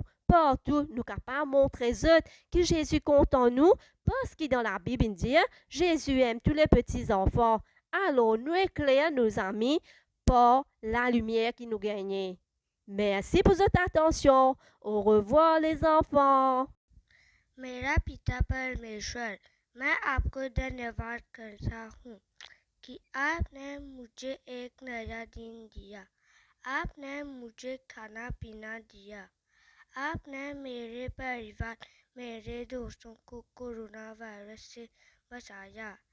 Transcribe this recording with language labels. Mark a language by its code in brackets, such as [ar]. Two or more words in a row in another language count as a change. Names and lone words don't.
[fr] Partout, nous capables de montrer que Jésus compte en nous, parce que dans la Bible, il dit, Jésus aime tous les petits enfants. Alors, nous éclairons nos amis par la lumière qui nous gagne. Merci pour votre attention. Au revoir, les enfants. [hi] मेरा पिता परमेश्वर, मैं आपको धन्यवाद करता हूँ कि आपने मुझे एक नया दिन दिया। आपने मुझे खाना पीना दिया। आपने मेरे परिवार, मेरे दोस्तों को कोरोना वायरस से बचाया।